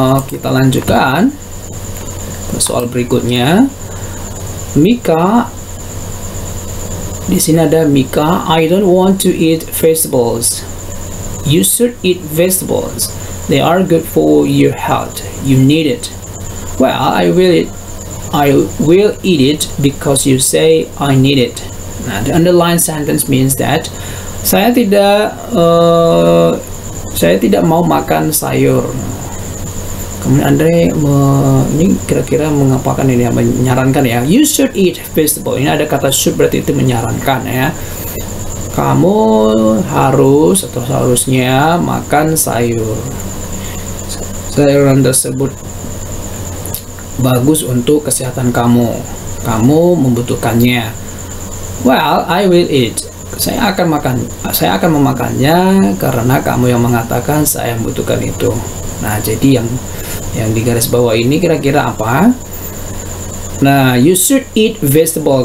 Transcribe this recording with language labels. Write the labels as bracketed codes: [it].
[id] Kita lanjutkan ke soal berikutnya. [en] Mika, [id] di sini ada Mika, [en] I don't want to eat vegetables. You should eat vegetables. They are good for your health. You need it. Well, I will eat it because you say I need it. Nah, the underlined sentence means that [id] saya tidak mau makan sayur. Kemudian Andre ini kira-kira mengapakan ini, menyarankan ya. [en] You should eat vegetable. [id] Ini ada kata should, berarti itu menyarankan ya. Kamu harus atau seharusnya makan sayur. Sayuran tersebut bagus untuk kesehatan kamu. Kamu membutuhkannya. [en] Well, I will eat. [id] Saya akan memakannya karena kamu yang mengatakan saya membutuhkan itu. Nah, jadi yang di garis bawah ini kira-kira apa? [en] Nah, you should eat vegetable.